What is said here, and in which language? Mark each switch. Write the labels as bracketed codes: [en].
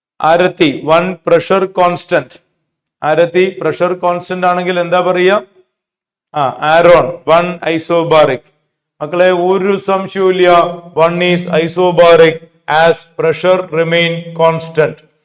[en] ആരത്തി 1 pressure constant. [ml] ആരത്തി pressure constant ആണെങ്കിൽ എന്താ പറയുക? Aaron 1 isobaric. മക്കളെ ഒരു സംശയമില്ല, [en] 1 is isobaric as pressure remain constant.